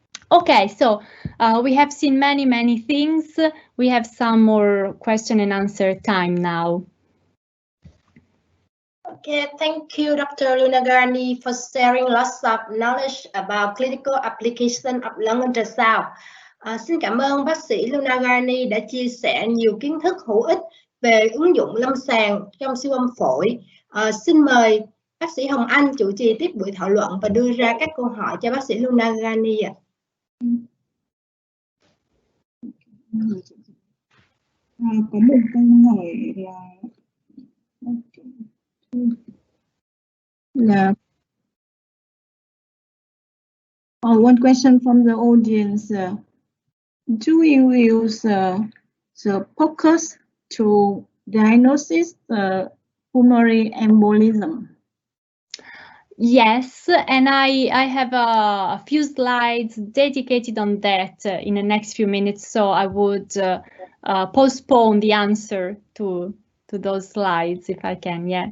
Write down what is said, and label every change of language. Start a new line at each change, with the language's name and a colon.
English: Okay, so we have seen many things. We have some more question and answer time now. Okay, thank you, Dr. Gargani, for sharing lots of knowledge about clinical application of lung ultrasound.
Vietnamese: Xin cảm ơn bác sĩ Gargani đã chia sẻ nhiều kiến thức hữu ích về ứng dụng lâm sàng trong siêu âm phổi. Xin mời bác sĩ Hồng Anh chủ trì tiếp buổi thảo luận và đưa ra các câu hỏi cho bác sĩ Gargani ạ. Có một câu hỏi là
English: one question from the audience. Do you use the focus to diagnosis pulmonary embolism? Yes, and I have a few slides dedicated on that in the next few minutes, so I would postpone the answer to those slides if I can, yeah.